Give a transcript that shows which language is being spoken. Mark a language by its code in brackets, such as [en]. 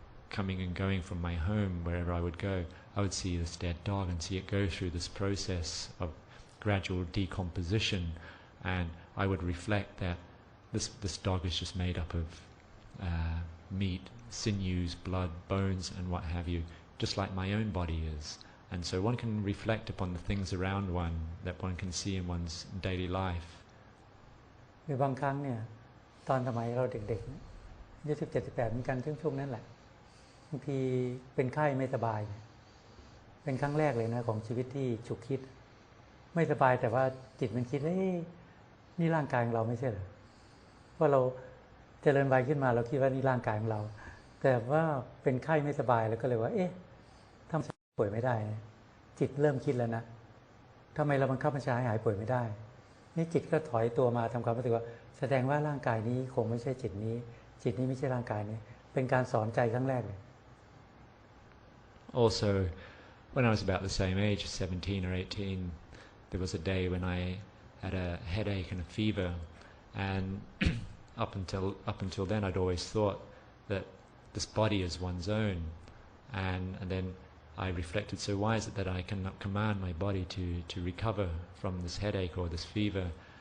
[en] coming and going from my home, wherever I would go, I would see this dead dog and see it go through this process of gradual decomposition, and I would reflect that this dog is just made up of meat, sinews, blood, bones, and what have you, just like my own body is. And so one can reflect upon the things around one that one can see in one's daily life. [th] คือบางครั้งเนี่ยตอนสมัยเราเด็กๆอายุ17-18เหมือนกันช่วงนั้นแหละบางทีเป็นไข้ไม่สบายเป็นครั้งแรกเลยนะของชีวิตที่ฉุกคิดไม่สบายแต่ว่าจิตมันคิด นี่ร่างกายของเราไม่ใช่เหรอว่าเราเจริญวัยขึ้นมาเราคิดว่านี่ร่างกายของเราแต่ว่าเป็นไข้ไม่สบายแล้วก็เลยว่าทำป่วยไม่ได้จิตเริ่มคิดแล้วนะทำไมเราบังคับบัญชาให้หายป่วยไม่ได้นี่จิตก็ถอยตัวมาทำความรู้สึกว่าแสดงว่าร่างกายนี้คงไม่ใช่จิตนี้ไม่ใช่ร่างกายนี้เป็นการสอนใจครั้งแรกเลย [en] Also, when I was about the same age, 17 or 18, there was a day when I had a headache and a fever, and up until then I'd always thought that this body is one's own, and then I reflected, so why is it that I cannot command my body to recover from this headache or this fever?